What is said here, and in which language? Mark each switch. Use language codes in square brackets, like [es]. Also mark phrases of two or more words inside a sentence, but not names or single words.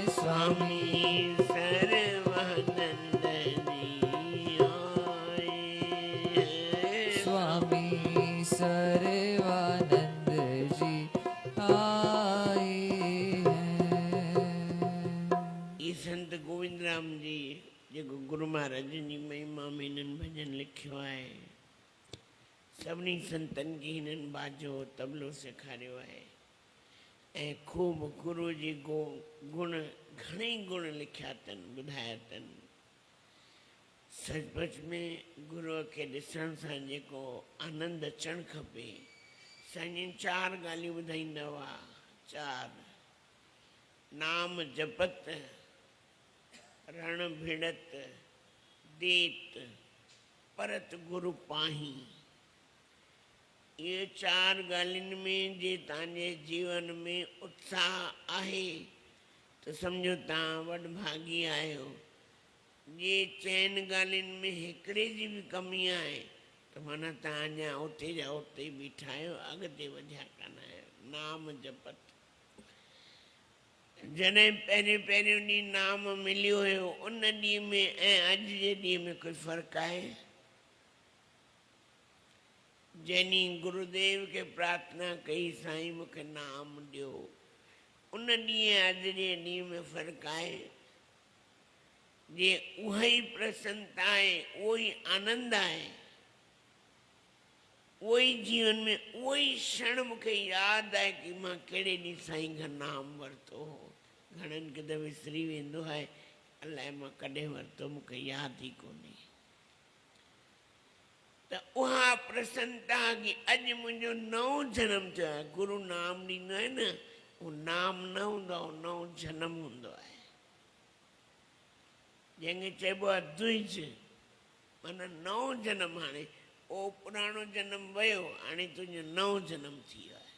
[hi] स्वामी सर्वानंद जी आए हैं, स्वामी सर्वानंद जी आए हैं। [sd] ये संत गोविंद राम जी जेको गुरु महाराज जी महिमा में हिननि भजन लिखियो आहे, सभिनी संतनि खे हिननि बाजो तबलो सेखारियो आहे ऐं ख़ूब गुरू जी गुण घणेई गुण लिखिया अथनि ॿुधाया अथनि। सचमुच में गुरूअ खे ॾिसण सां जेको आनंद अचणु खपे, साईं 4 ॻाल्हियूं ॿुधाईंदा हुआ। 4 नाम जपत, रण भिड़त, देत परत गुरु पाही। ये 4 ॻाल्हियुनि में जे तव्हांजे जीवन में उत्साह आहे त सम्झो तव्हां वॾभागी आहियो। जे 4 ॻाल्हियुनि में हिकिड़े जी बि कमी आहे त माना तव्हां अञा उते जा उते ई बीठा आहियो, अॻिते वधिया कान आहियो। नाम जपत, जॾहिं पहिरियों ॾींहुं नाम मिलियो हुयो उन ॾींहं में ऐं अॼु जे ॾींहं में कोई फ़र्क़ु आहे? जैनी गुरुदेव के प्रार्थना कई साईं मूंखे नाम ॾियो। उन ॾींहुं अॼु जे ॾींहुं में फ़र्क़ु आहे। जे उहा ई प्रसन्नता आहे, उहो ई आनंद आहे, उहो ई जीवन में उहो ई क्षण मूंखे यादि आहे कि मां कहिड़े ॾींहुं साईं खां नाम वरितो हो। घणनि खे त विसरी वेंदो आहे, अलाए मां कॾहिं वरितो, मूंखे यादि ई कोन्हे। त उहा प्रसन्नता कि अॼु मुंहिंजो नओं जनमु थियो आहे। गुरु नाम ॾींदो आहे न, उहो नाम न हूंदो आहे, नओं जनमु हूंदो आहे। जंहिंखे चइबो आहे द्विज, माना नओं जनमु। हाणे उहो पुराणो जनमु वियो, हाणे तुंहिंजो नओं जनमु थी वियो आहे।